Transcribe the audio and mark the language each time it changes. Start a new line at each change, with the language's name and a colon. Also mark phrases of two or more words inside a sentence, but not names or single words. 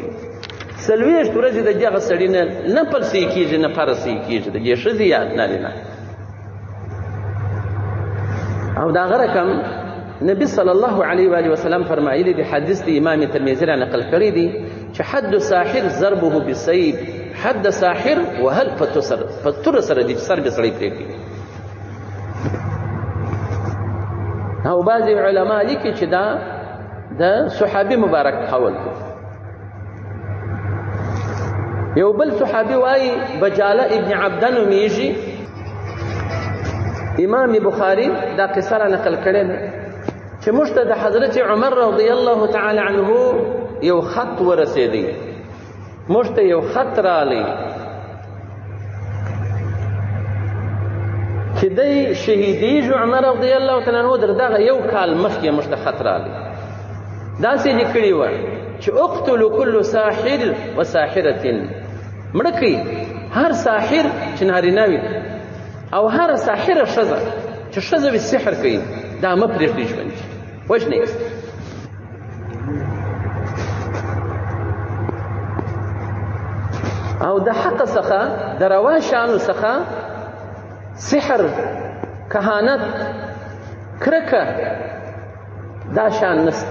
Pashto: 40 ورځې د دغه سړي نه پرسې کېږي نه پرسې کېږي، د دې ښځې یا نارینه. او د هغه رقم نبی
Arabic: صلی الله علیه و آله وسلم
Pashto: فرمایلی دی، حدیث دی امام ترمذی را نقل کړی دی چې
Arabic: حد ساحر ضربه بالسيف، حد ساحر
Pashto: وهل فتر سره دی سر به سړی پرېږدي. او بعضې علما لیکي چې دا د صحابي مبارک قول دی. یو بل صحابي وایي بجاله ابن عبده نومیږي، امام بخاري دا قصه را نقل کړې ده چې موږ ته د حضرت عمر
Arabic: رضی الله تعالی عنه
Pashto: یو خط ورسېدی، موږ ته یو خط رالی چې دی شهیدیږي. عمر
Arabic: رضی الله تعالی عنه
Pashto: در دغه یو کال مخکې موږ ته خط رالی، داسې لیکلي وه چې
Arabic: اقتلوا كل ساحر وساحرة،
Pashto: مړه کړئ هر ساحر چې نارینه وي او هر ساحره ښځه چې ښځه وي سحر کوي، دا مه پرېږدئ ژوند کې، وژنئ. او د حق څخه د روا شیانو څخه سحر، کهانت، کرکه، دا شیان نشته.